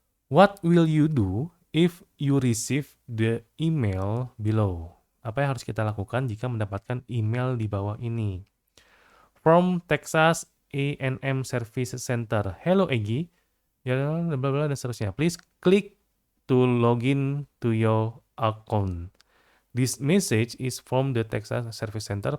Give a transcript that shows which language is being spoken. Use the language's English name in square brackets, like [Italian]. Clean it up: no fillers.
[English] What will you do if you receive the email below? [Indonesian] Apa yang harus kita lakukan jika mendapatkan email di bawah ini? [English] From Texas A&M Service Center. Hello Egy. [Indonesian] Ya, bla bla dan seterusnya. [English] Please click to login to your account. This message is from the Texas Service Center.